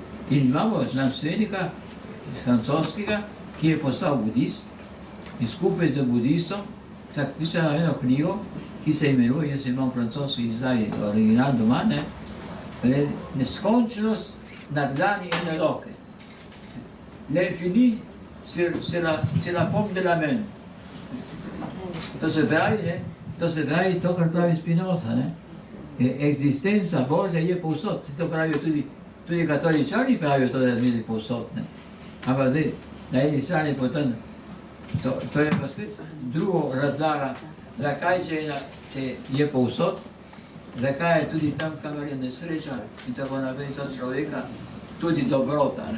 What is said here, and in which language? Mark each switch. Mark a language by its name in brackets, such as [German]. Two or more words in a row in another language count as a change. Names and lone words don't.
[Slovenian] In imamo znanstvenika francoskega, ki je postal budist in skupaj z budistom pisal eno knjigo, ki se imenuje, jaz imam francoski zdaj original doma, ne, Neskončnost nad dlani ene roke. [French] L'infini c'est la pomme de la main. [Slovenian] To se pravi, ne, to, kar pravi Spinoza, ne. Eksistenca Božja je povsod, to pravijo tudi katoličani pravijo to, da je povsod, ne. Ampak zdaj, na eni strani potem, to je pa spet drugo razlaga, zakaj če je povsod, zakaj je tudi tam, kamor je nesreča in tako naprej za človeka, tudi dobrota, ne.